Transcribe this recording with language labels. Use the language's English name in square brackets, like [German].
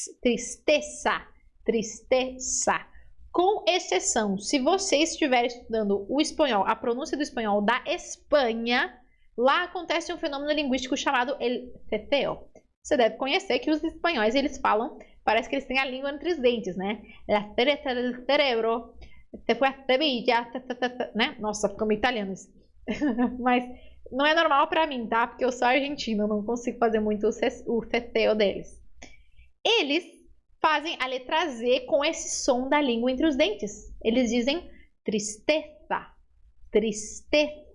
[Portuguese] Tristeza, tristeza. Com exceção, se você estiver estudando o espanhol, a pronúncia do espanhol da Espanha, lá acontece um fenômeno linguístico chamado el ceteo. Você deve conhecer que os espanhóis, eles falam, parece que eles têm a língua entre os dentes, né? [Spanish] La cereza del cerebro, se fue a Sevilla, né? [Portuguese] Nossa, ficou meio italiano isso. Mas não é normal pra mim, tá? Porque eu sou argentina, eu não consigo fazer muito o ceteo deles. Eles fazem a letra Z com esse som da língua entre os dentes. Eles dizem tristeza, tristeza.